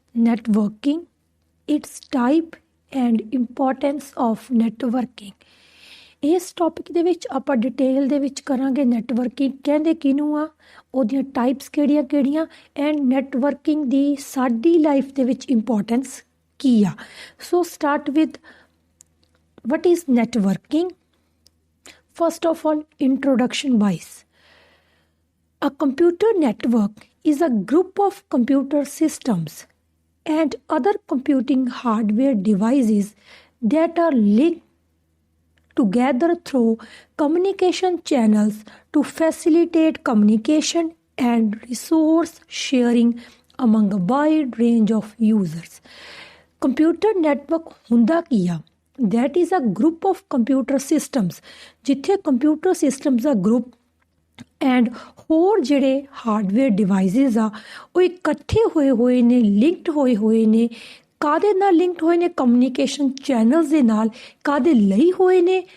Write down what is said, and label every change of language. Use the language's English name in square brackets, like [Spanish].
[English] Networking, its type and importance of networking. [Punjabi] ਇਸ topic ਦੇ ਵਿੱਚ ਆਪਾਂ ਡਿਟੇਲ ਦੇ ਵਿੱਚ ਕਰਾਂਗੇ ਨੈਟਵਰਕਿੰਗ ਕਹਿੰਦੇ ਕਿਹਨੂੰ ਆ, ਉਹਦੀਆਂ ਟਾਈਪਸ ਕਿਹੜੀਆਂ ਐਂਡ ਨੈਟਵਰਕਿੰਗ ਦੀ ਸਾਡੀ ਲਾਈਫ ਦੇ ਵਿੱਚ ਇੰਪੋਰਟੈਂਸ ਕੀ ਆ। [English] So start with what is networking? First of all, introduction wise. A computer network is a group of computer systems and other computing hardware devices that are linked together through communication channels to facilitate communication and resource sharing among a wide range of users. [Punjabi] Computer network ਹੁੰਦਾ ਕੀ ਆ? [English] That is a group of computer systems [Punjabi] ਜਿੱਥੇ computer systems ਦਾ group and ਹੋਰ ਜਿਹੜੇ hardware devices ਆ ਉਹ ਇਕੱਠੇ ਹੋਏ ਨੇ, ਲਿੰਕਡ ਹੋਏ ਨੇ। ਕਾਹਦੇ ਨਾਲ ਲਿੰਕਡ ਹੋਏ ਨੇ? ਕਮਿਊਨੀਕੇਸ਼ਨ ਚੈਨਲਸ ਦੇ ਨਾਲ। ਕਾਹਦੇ ਲਈ ਹੋਏ ਨੇ?